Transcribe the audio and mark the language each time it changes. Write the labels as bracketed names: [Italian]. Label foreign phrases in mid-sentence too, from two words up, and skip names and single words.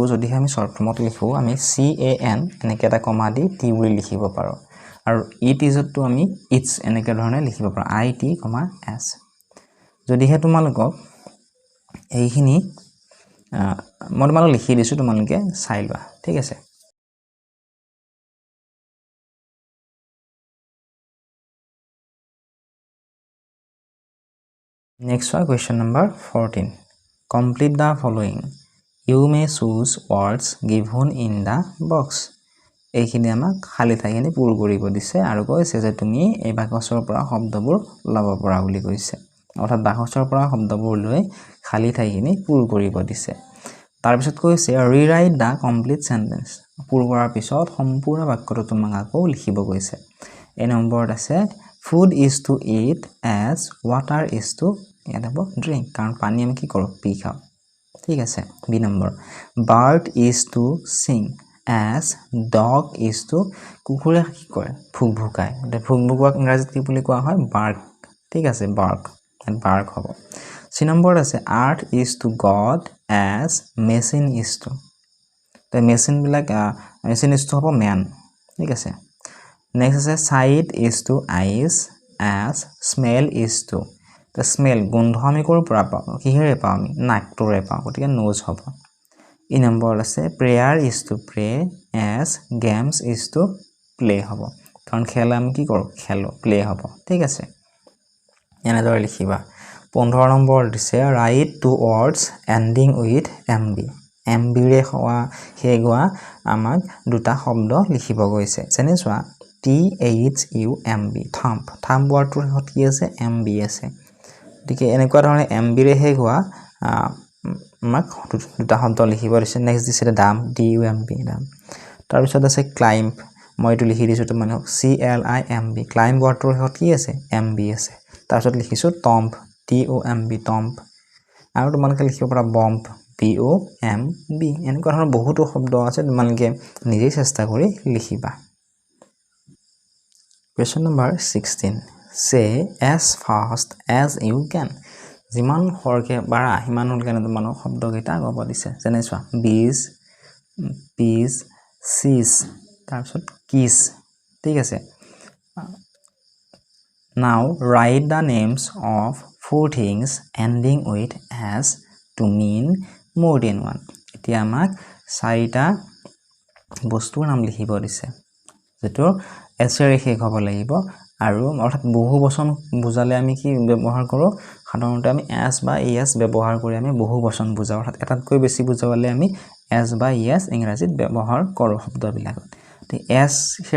[Assamese] যদি আমি শৰ্ট ফৰ্মত লিখো আমি can এনেকে এটা কমা দি t বুলি লিখিব পাৰো আৰু [English] it is [Assamese] টো আমি its এনেকে ধৰণে লিখিব পাৰো [English] it, s [Assamese] যদি হে তোমালোকক এইখিনি মই তোমালোক লিখি দিছো তোমালোকে চাই লোৱা ঠিক আছে [English] Next one, question number 14. Complete the following. You may choose words given in the box. [Assamese] এইখিনি আমাক খালি ঠাইখিনি পূৰ কৰিব দিছে আৰু কৈছে যে তুমি এই বাক্যৰ পৰা শব্দবোৰ লব পৰা বুলি কৈছে অৰ্থাৎ বাক্যৰ পৰা শব্দবোৰ লৈ খালি ঠাইখিনি পূৰ কৰিব দিছে তাৰ পিছত কৈছে [English] rewrite the complete sentence [Assamese] পূৰ কৰাৰ পিছত সম্পূৰ্ণ বাক্যটো তোমাক আকৌ লিখিব কৈছে এই নম্বৰত আছে [English] food is to eat as water is to [Assamese] drink কাৰণ পানী আমি কি কৰো পি খাও ঠিক আছে বি নম্বৰ [English] bird is to sing as dog is to [Assamese] কুকুৰে কি কৰে ভুকভুকায় এটা ভুকভুকুৱাক ইংৰাজীত কি বুলি কোৱা হয় bark ঠিক আছে bark হ'ব সি নম্বৰ আছে [English] art is to god as machine is to the machine বিলাক machine is to হ'ব man [Assamese] ঠিক আছে [English] next আছে sight is to eyes as smell is to the smell [Assamese] গন্ধ আমি কৰ পৰা পাওঁ কিহেৰে পাওঁ আমি নাকটোৰে পাওঁ গতিকে nose হ'ব এই নম্বৰ আছে [English] prayer is to pray as games is to play [Assamese] হ'ব কাৰণ খেলা আমি কি কৰো খেলো play হ'ব ঠিক আছে এনেদৰে লিখিবা 15 নম্বৰ দিছে [English] write two words ending with [Assamese] mb ৰে হেগোৱা আমাক দুটা শব্দ লিখিব গৈছে যেনে চোৱা [English] thumb thumb [Assamese] ওয়াৰ্ডটোৰ হেত কি আছে mb আছে গতিকে এনেকুৱা ধৰণে mb ৰে হেগোৱা আমাক দুটা শব্দ লিখিব দিছে নেক্সট দিছে [English] dumb dumb [Assamese] তাৰ পিছত আছে climb মই এটো লিখি দিছো তোমাক [English] climb climb [Assamese] ওয়াৰ্ডটোৰ হেত কি আছে mb আছে তাৰ পিছত লিখিছো tomb TOMB টম্প আৰু তোমালোকে লিখিব পাৰা বম্ব BOMB এনেকুৱা ধৰণৰ বহুতো শব্দ আছে তোমালোকে নিজেই চেষ্টা কৰি লিখিবা [English] Question number 16 Say as fast as you can [Assamese] যিমান খৰকে পাৰা সিমানলৈকে তোমালোক শব্দকেইটা ক'ব দিছে যেনে চোৱা [English] bees peas seas [Assamese] তাৰপিছত kiss ঠিক আছে [English] Now write the names of four things ending with as to mean more than one [Assamese] এতিয়া আমাক চাৰিটা বস্তুৰ নাম লিখিব দিছে যেটো এছৰে শেষ হ'ব লাগিব আৰু অৰ্থাৎ বহু বচন বুজালে আমি কি ব্যৱহাৰ কৰো সাধাৰণতে আমি as বা es ব্যৱহাৰ কৰি আমি বহু বচন বুজাও অৰ্থাৎ এটাতকৈ বেছি বুজাবলে আমি as বা es ইংৰাজীত ব্যৱহাৰ কৰো শব্দবিলাকত তে as ৰে